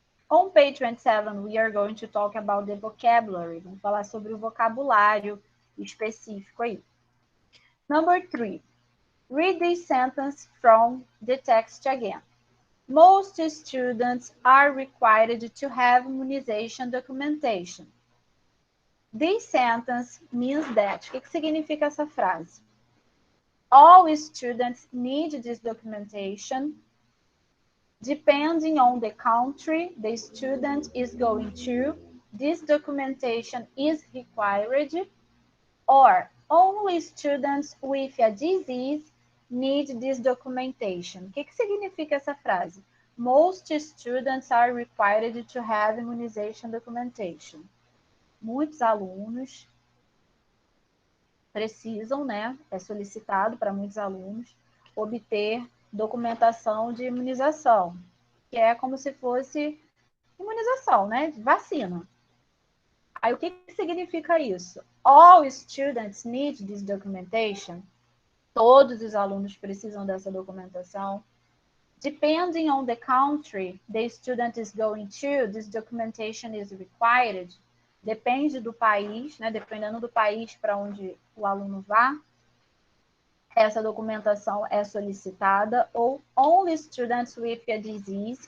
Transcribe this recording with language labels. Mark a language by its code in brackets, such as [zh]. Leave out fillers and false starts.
[en] On page 27, we are going to talk about the vocabulary. [pt] Vamos falar sobre o vocabulário específico aí. [en] Number 3. Read this sentence from the text again. Most students are required to have immunization documentation. This sentence means that. [pt] O que significa essa frase? [en] All students need this documentation. Depending on the country the student is going to, this documentation is required, or only students with a disease need this documentation. [pt] O que significa essa frase? [en] Most students are required to have immunization documentation. [pt] Muitos alunos precisam, né? É solicitado para muitos alunos obter documentação de imunização, que é como se fosse imunização, né? Vacina. Aí o que significa isso? [en] All students need this documentation. [pt] Todos os alunos precisam dessa documentação. [en] Depending on the country the student is going to, this documentation is required. [pt] Depende do país, né? Dependendo do país para onde o aluno vá, essa documentação é solicitada. [en] Ou only students with a disease.